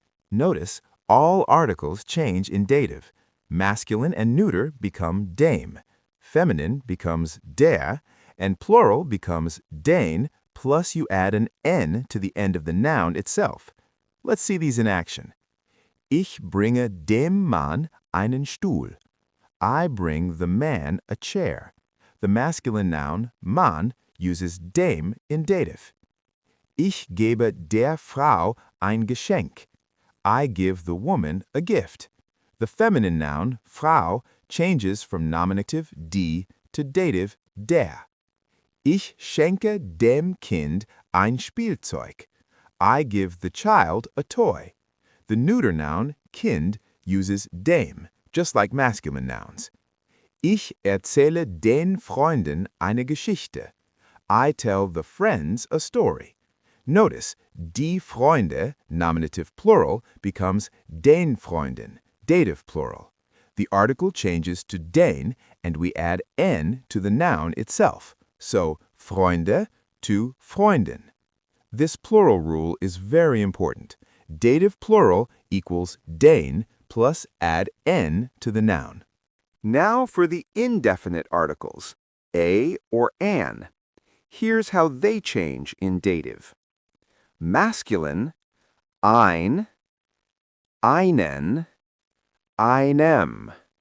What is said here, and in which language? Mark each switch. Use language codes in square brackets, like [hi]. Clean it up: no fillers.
[en] Notice all articles change in dative. Masculine and neuter become dem. Feminine becomes der, and plural becomes den, plus you add an n to the end of the noun itself. Let's see these in action. [de] Ich bringe dem Mann einen Stuhl. [en] I bring the man a chair. The masculine noun Mann uses dem in dative. [de] Ich gebe der Frau ein Geschenk. [en] I give the woman a gift. The feminine noun Frau changes from nominative die to dative der. [de] Ich schenke dem Kind ein Spielzeug. [en] I give the child a toy. The neuter noun Kind uses dem, just like masculine nouns. [de] Ich erzähle den Freunden eine Geschichte. [en] I tell the friends a story. Notice, die Freunde, nominative plural, becomes den Freunden, dative plural. The article changes to den, and we add n to the noun itself. So, Freunde to Freundin. This plural rule is very important. Dative plural equals den plus add n to the noun. Now for the indefinite articles, a or an. Here's how they change in dative. Masculine, ein, einen, einem.